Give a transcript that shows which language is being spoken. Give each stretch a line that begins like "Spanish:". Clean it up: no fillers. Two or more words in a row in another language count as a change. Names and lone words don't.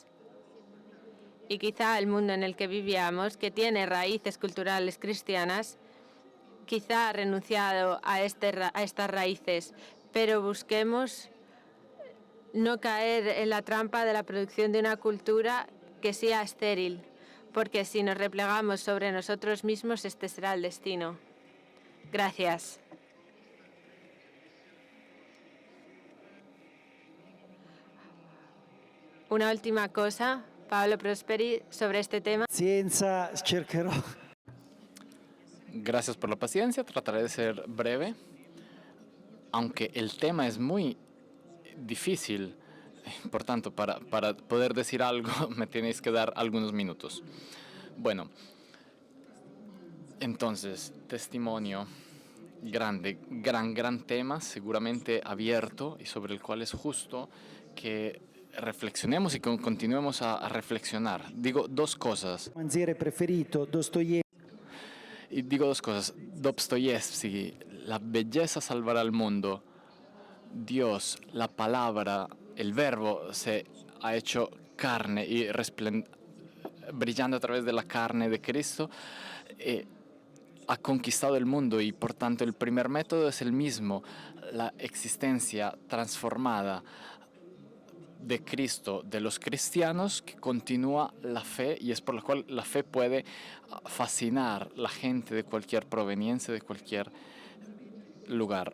Spanish: Y quizá el mundo en el que vivíamos, que tiene raíces culturales cristianas, quizá ha renunciado a estas raíces, pero busquemos no caer en la trampa de la producción de una cultura que sea estéril, porque si nos replegamos sobre nosotros mismos, este será el destino. Gracias. Una última cosa, Paolo Prosperi, sobre este tema.
Italian: Pazienza, cercherò.
Spanish: Gracias por la paciencia, trataré de ser breve. Aunque el tema es muy difícil, por tanto, para poder decir algo me tenéis que dar algunos minutos. Bueno, entonces, testimonio, gran tema, seguramente abierto y sobre el cual es justo que reflexionemos y continuemos a reflexionar. Digo dos cosas.
Italian: Romanziere preferito, Dostoevsky.
Spanish: Y digo dos cosas. Dostoyevsky, la belleza salvará al mundo. Dios, la palabra, el verbo se ha hecho carne y brillando a través de la carne de Cristo, ha conquistado el mundo y por tanto el primer método es el mismo, la existencia transformada de Cristo, de los cristianos, que continúa la fe y es por lo cual la fe puede fascinar a la gente de cualquier proveniencia, de cualquier lugar.